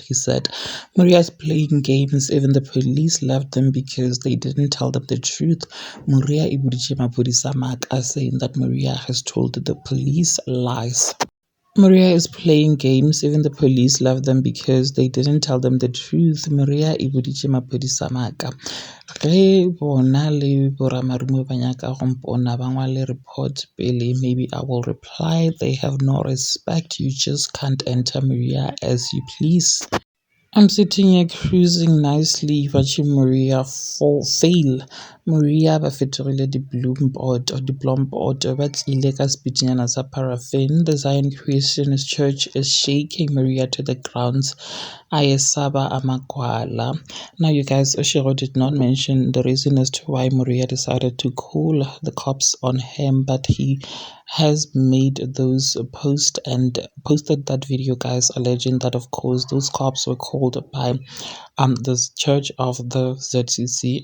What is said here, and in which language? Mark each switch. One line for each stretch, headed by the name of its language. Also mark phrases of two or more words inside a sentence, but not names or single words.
English: He said Maria is playing games. Even the police left them because they didn't tell them the truth. Maria saying that Maria has told the police lies. Maria is playing games. Even the police left them because they didn't tell them the truth.
Northern Sotho: Maria ibuditse maphodisa maka. Ge bona le boramarumo ba nyaka go mpona ba ngwale report pele,
English: maybe I will reply. They have no respect. You just can't enter Maria as you please. I'm sitting here cruising nicely, watching Maria fail.
Northern Sotho: Maria ba fetorile di-bloom board or di-blom board ba tlile ka speedinyana sa paraffin.
English: The Zion Christianist Church is shaking Maria to the ground.
Zulu: Ayesaba amakwala.
English: Now you guys, Oshiro did not mention the reason as to why Maria decided to call the cops on him, but he has made those posts and posted that video, guys, alleging that of course those cops were called by the church of the ZCC.